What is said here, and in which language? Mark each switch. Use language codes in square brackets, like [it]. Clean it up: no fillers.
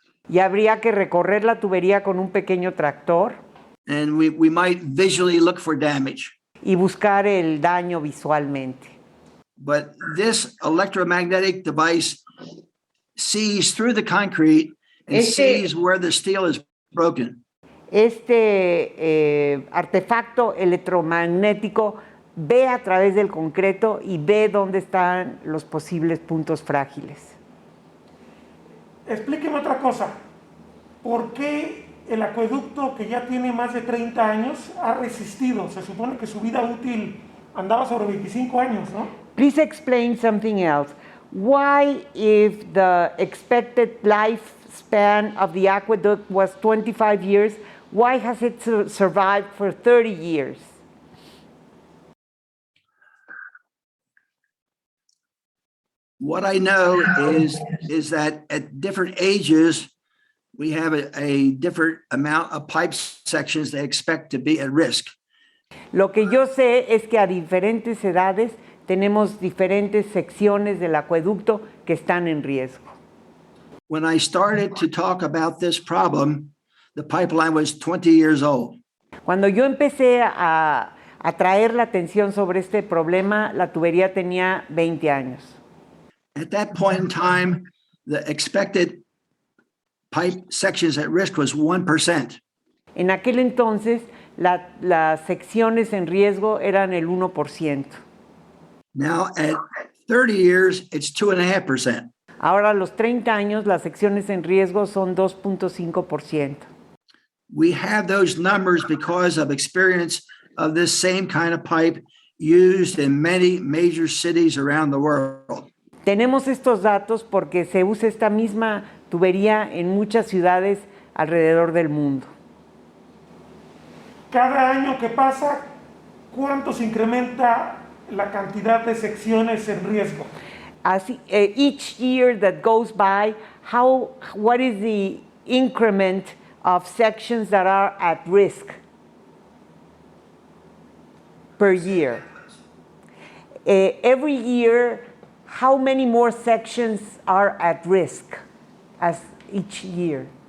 [es] Y habría que recorrer la tubería con un pequeño tractor. [en] And we might visually look for damage. [es] Y buscar el daño visualmente. [en] But this electromagnetic device sees through the concrete and sees where the steel is broken. [es] Este artefacto electromagnético ve a través del concreto y ve dónde están los posibles puntos frágiles. Explíqueme otra cosa. ¿Por qué el acueducto, que ya tiene más de 30 años, ha resistido? Se supone que su vida útil andaba sobre 25 años, ¿no? [en] Please explain something else. Why, if the expected lifespan of the aqueduct was 25 years, why has it survived for 30 years? What I know is that at different ages, we have a different amount of pipe sections they expect to be at risk. [es] Lo que yo sé es que a diferentes edades tenemos diferentes secciones del acueducto que están en riesgo. [en] When I started to talk about this problem, the pipeline was 20 years old. [es] Cuando yo empecé a traer la atención sobre este problema, la tubería tenía 20 años. [en] At that point in time, the expected pipe sections at risk was 1%. [es] En aquel entonces, las secciones en riesgo eran el 1%. [en] Now, at 30 years, it's 2.5%. [es] Ahora, a los 30 años, las secciones en riesgo son 2.5%. [en] We have those numbers because of experience of this same kind of pipe used in many major cities around the world. [es] Tenemos estos datos porque se usa esta misma tubería en muchas ciudades alrededor del mundo. Cada año que pasa, ¿cuánto se incrementa la cantidad de secciones en riesgo? [en] Así, each year that goes by, what is the increment of sections that are at risk per year? Every year, how many more sections are at risk as each year?